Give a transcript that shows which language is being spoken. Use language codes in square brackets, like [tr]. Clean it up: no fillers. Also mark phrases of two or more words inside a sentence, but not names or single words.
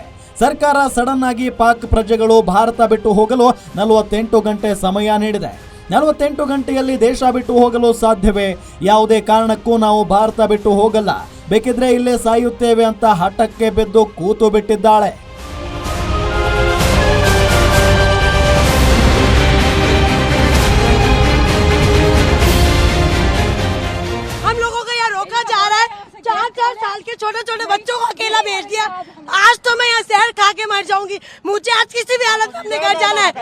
[kn] ಸರ್ಕಾರ ಸಡನ್ ಆಗಿ ಪಾಕ್ ಪ್ರಜೆಗಳು ಭಾರತ ಬಿಟ್ಟು ಹೋಗಲು 48 ಗಂಟೆ ಸಮಯ ನೀಡಿದೆ. 48 ಗಂಟೆಯಲ್ಲಿ ದೇಶ ಬಿಟ್ಟು ಹೋಗಲು ಸಾಧ್ಯವೇ? ಯಾವುದೇ ಕಾರಣಕ್ಕೂ ನಾವು ಭಾರತ ಬಿಟ್ಟು ಹೋಗಲ್ಲ, ಬೇಕಿದ್ರೆ ಇಲ್ಲೇ ಸಾಯುತ್ತೇವೆ ಅಂತ ಹಠಕ್ಕೆ ಬಿದ್ದು ಕೂತು ಬಿಟ್ಟಿದ್ದಾಳೆ. [hi] साल के छोटे छोटे बच्चों को अकेला भेज दिया। आज तो मैं यहाँ शहर खा के मर जाऊंगी। मुझे आज किसी भी हालत में अपने घर जाना है।